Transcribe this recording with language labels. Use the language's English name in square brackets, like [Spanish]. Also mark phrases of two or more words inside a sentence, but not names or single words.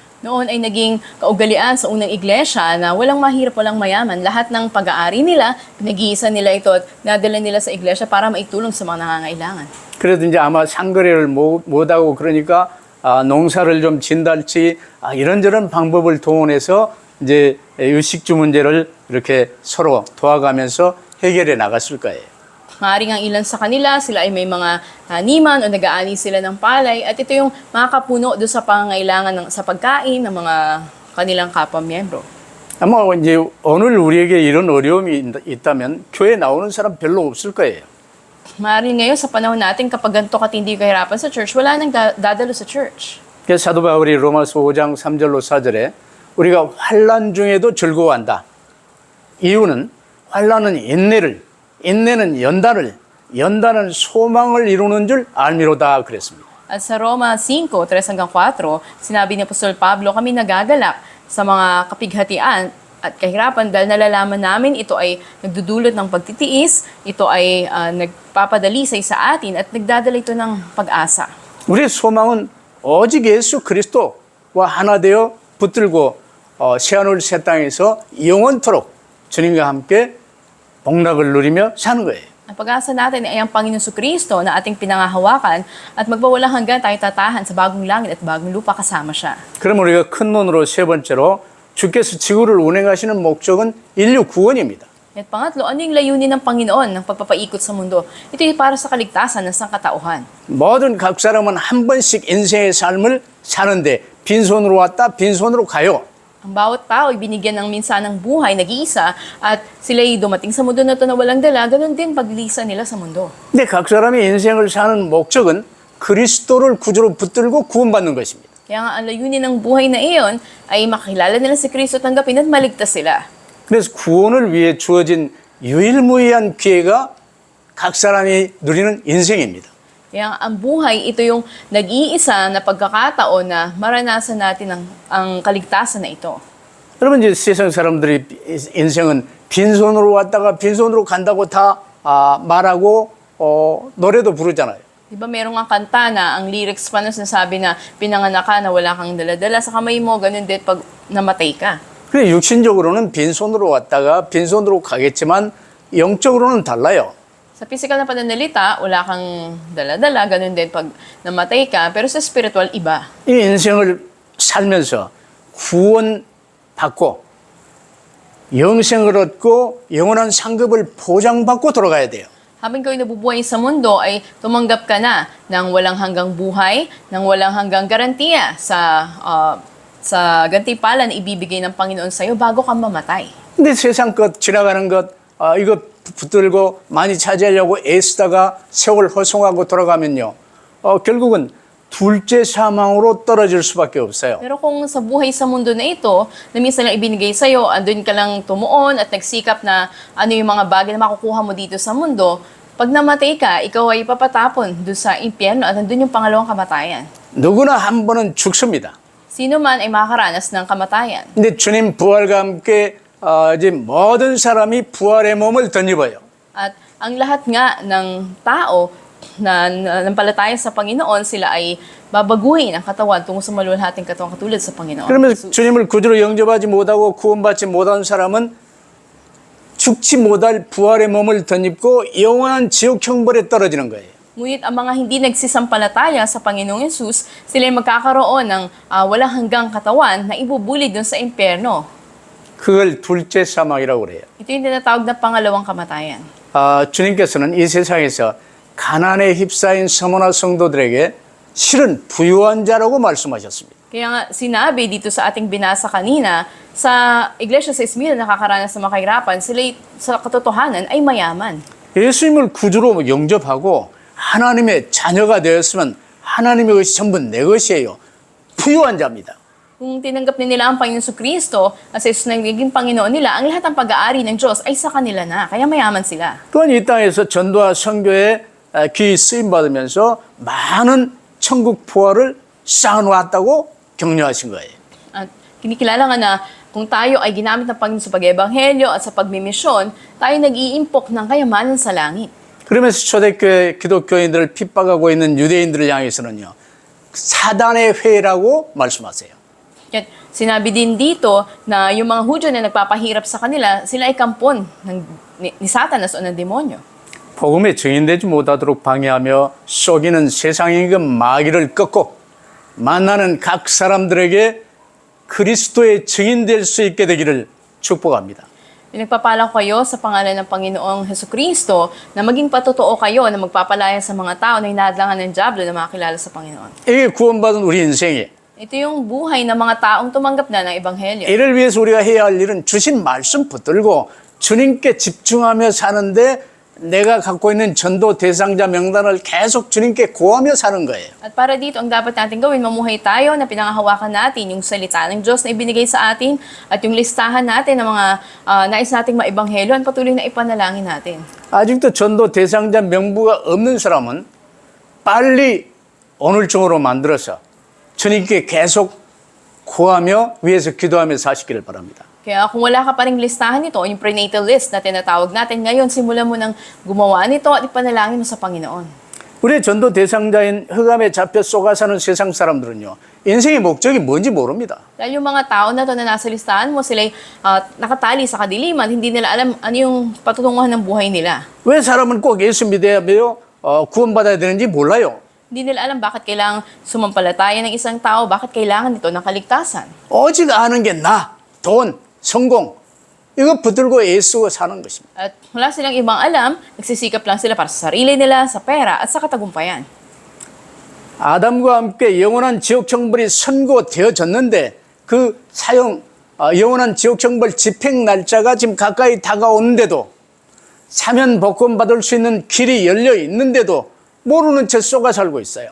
[Filipino] Noon ay naging kaugalian sa unang iglesia na walang mahirap, walang mayaman. Lahat ng pag-aari nila, pinag-iisa nila ito at nadala nila sa iglesia para maitulong sa mga nangangailangan. [Korean] 그래도 이제 아마 상거래를 못하고 그러니까 농사를 좀 진달치 이런저런 방법을 동원해서 이제 유식주 문제를 이렇게 서로 도와가면서 해결해 나갔을 거예요. [Filipino] Maaaring ang ilan sa kanila, sila ay may mga taniman o nag-aani sila ng palay at ito yung makakapuno doon sa pangangailangan sa pagkain ng mga kanilang kapwa-miyembro. [Korean] 아마 이제 오늘 우리에게 이런 어려움이 있다면 교회 나오는 사람 별로 없을 거예요. [Filipino] Maaaring ngayon sa panahon natin kapag ganito katindi kahirapan sa church, wala nang dadalo sa church. [Korean] 그래서 사도 바울이 로마서 5장 3절로 4절에 우리가 환난 중에도 즐거워한다. 이유는 환난은 인내는 연단을 소망을 이루는 줄 알미로다 그랬습니다. [Filipino] At sa Roma 5, 3-4, sinabi ni Apostol Pablo, kami nagagalak sa mga kapighatian at kahirapan dahil nalalaman namin ito ay nagdudulot ng pagtitiis, ito ay nagpapadalisay sa atin at nagdadala ito ng pag-asa. [Korean] 우리의 소망은 오직 예수 그리스도와 하나 되어 붙들고 새하늘 새 땅에서 영원토록 주님과 함께 복락을 누리며 사는 거예요. [Filipino] Ang pag-asa natin ay ang Panginoon Kristo na ating pinangahawakan at magpawalang hanggan tayo tatahan sa bagong langit at bagong lupa kasama siya. [Korean] 그럼 우리가 큰 논으로 세 번째로 주께서 지구를 운행하시는 목적은 인류 구원입니다. [Filipino] At pangatlo, ano yung layunin ng Panginoon ng pagpapaikot sa mundo? Ito ay para sa kaligtasan ng sangkatauhan. [Korean] 모든 각 사람은 한 번씩 인생의 삶을 사는데 빈손으로 왔다 빈손으로 가요. [Filipino] Ang bawat tao ay binigyan ng minsanang buhay, nag-iisa, at sila ay dumating sa mundo na ito na walang dala, ganun din paglisa nila sa mundo. [Korean] 근데 각 사람의 인생을 사는 목적은 그리스도를 구주로 붙들고 구원받는 것입니다. [Filipino] Kaya nga ang layunin ng buhay na iyon ay makilala nila si Kristo, tanggapin at maligtas sila. [Korean] 그래서 구원을 위해 주어진 유일무이한 기회가 각 사람이 누리는 인생입니다. [Filipino] Kaya ang buhay, ito yung nag-iisa na pagkakataon na maranasan natin ang kaligtasan na ito. [Korean] 여러분 이제 세상 사람들이 인생은 빈손으로 왔다가 빈손으로 간다고 다 말하고 노래도 부르잖아요. [Filipino] Di ba merong ang kanta na ang lyrics pa na sinasabi na pinanganak ka na wala kang daladala sa kamay mo, ganun din pag namatay ka. [Korean] 그래 육신적으로는 빈손으로 왔다가 빈손으로 가겠지만 영적으로는 달라요. [Filipino] Sa physical na pananalita, wala kang daladala, ganun din pag namatay ka, pero sa spiritual, iba. [Korean] 이 인생을 살면서 구원받고 영생을 얻고 영원한 상급을 보장받고 돌아가야 돼요. [Filipino] Habang kayo nabubuhay sa mundo, ay tumanggap ka na ng walang hanggang buhay, ng walang hanggang garantiya sa gantimpala na ibibigay ng Panginoon sa iyo bago ka mamatay. [Korean] 근데 세상 것, 지나가는 것, 이거 붙들고 많이 차지하려고 애쓰다가 세월 허송하고 돌아가면요. 결국은 둘째 사망으로 떨어질 수밖에 없어요. [Filipino] Pero kung sa buhay sa mundo na ito, na minsan lang ibinigay sa iyo, andun ka lang tumuon at nagsikap na ano yung mga bagay na makukuha mo dito sa mundo, pag namatay ka, ikaw ay papatapon doon sa impyerno at andun yung pangalawang kamatayan. [Korean] 누구나 한 번은 죽습니다. [Filipino] Sino man ay makakaranas ng kamatayan. [Korean] 근데 주님 부활과 함께 이제 모든 사람이 부활의 몸을 덧입어요. [Filipino] At ang lahat nga ng tao na nampalataya sa Panginoon, sila ay babaguhin ang katawan tungo sa maluwalhating katawan katulad sa Panginoon. [Korean] 그러면서 주님을 구주로 영접하지 못하고 구원받지 못한 사람은 죽지 못할 부활의 몸을 덧입고 영원한 지옥 형벌에 떨어지는 거예요. [Filipino] Ngunit ang mga hindi nagsisampalataya sa Panginoong Yesus, sila ay magkakaroon ng walang hanggang katawan na ibubulid dun sa impyerno. [Korean] 그걸 둘째 사망이라고 그래요. [Filipino] Ito yung tinatawag na pangalawang kamatayan. [Korean] 주님께서는 이 세상에서 가난에 휩싸인 서머나 성도들에게 실은 부유한 자라고 말씀하셨습니다. [Filipino] Kaya nga sinabi dito sa ating binasa kanina, sa Iglesia sa Esmil na nakakaranas ng mga kahirapan, sila sa katotohanan ay mayaman. [Korean] 예수님을 구주로 영접하고 하나님의 자녀가 되었으면 하나님의 것이 전부 내 것이에요. 부유한 자입니다. [Filipino] Kung tinanggap nila ang Panginoon Kristo at sa Jesus na naging Panginoon nila, ang lahat ng pag-aari ng Diyos ay sa kanila na. Kaya mayaman sila. [Korean] 또한 이 땅에서 전도와 선교에 귀히 쓰임받으면서 많은 천국 부활을 쌓아놓았다고 격려하신 거예요. [Filipino] At kinikilala nga na kung tayo ay ginamit ng Panginoon sa pag-ebanghelyo at sa pagmimisyon, tayo nag-iimpok ng kayamanan sa langit. [Korean] 그러면서 초대교회 기독교인들을 핍박하고 있는 유대인들을 향해서는요. 사단의 회라고 말씀하세요. [Filipino] At sinabi din dito na yung mga Hudyo na nagpapahirap sa kanila, sila ay kampon ni Satanas o ng demonyo. [Korean] 복음에 증인되지 못하도록 방해하며 속이는 세상의 그 마귀를 꺾고 만나는 각 사람들에게 그리스도의 증인될 수 있게 되기를 축복합니다. [Filipino] Pinagpapala ko kayo sa pangalan ng Panginoong Hesukristo na maging patotoo kayo na magpapalaya sa mga tao na hinahadlangan ng dyablo na makakilala sa Panginoon. [Korean] 이게 구원받은 우리 인생이에요. [Filipino] Ito yung buhay ng mga taong tumanggap na ng Ebanghelyo. [Korean] 이를 위해서 우리가 해야 할 일은 주신 말씀 붙들고 주님께 집중하며 사는데 내가 갖고 있는 전도 대상자 명단을 계속 주님께 고하며 사는 거예요. [Filipino] At para dito, ang dapat natin gawin, mamuhay tayo na pinangahawakan natin yung salita ng Diyos na ibinigay sa atin at yung listahan natin ng mga nais nating maibanghelyo at patuloy na ipanalangin natin. [Korean] 아직도 전도 대상자 명부가 없는 사람은 빨리 오늘중으로 만들어서 주님께 계속 고하며 위에서 기도하며 사시기를 바랍니다. [Filipino] Kaya kung wala ka pa ring listahan nito, yung [English] prenatal list [Filipino] na tinatawag natin, ngayon simulan mo nang gumawa nito at ipanalangin mo sa Panginoon. [Korean] 우리 전도 대상자인 흑암에 잡혀 쏘가 사는 세상 사람들은요, 인생의 목적이 뭔지 모릅니다. [Filipino] Dahil yung mga tao na to na nasa listahan mo, sila'y nakatali sa kadiliman, hindi nila alam ano yung patutunguhan ng buhay nila. [Korean] 왜 사람은 꼭 예수 믿어야 돼요? 구원받아야 되는지 몰라요. [Filipino] Hindi nila alam bakit kailangang sumampalataya ng isang tao, bakit kailangan nito ng kaligtasan. [Korean] 오직 아는 게 나, 돈, 성공, 이거 붙들고 애쓰고 사는 것입니다. [Filipino] At wala silang ibang alam, nagsisikap lang sila para sa sarili nila, sa pera, at sa katagumpayan. [Korean] 아담과 함께 영원한 지옥 형벌이 선고되어졌는데 그 영원한 지옥 형벌 집행 날짜가 지금 가까이 다가오는데도 사면 복권 받을 수 있는 길이 열려 있는데도 모르는 채 쏘가 살고 있어요.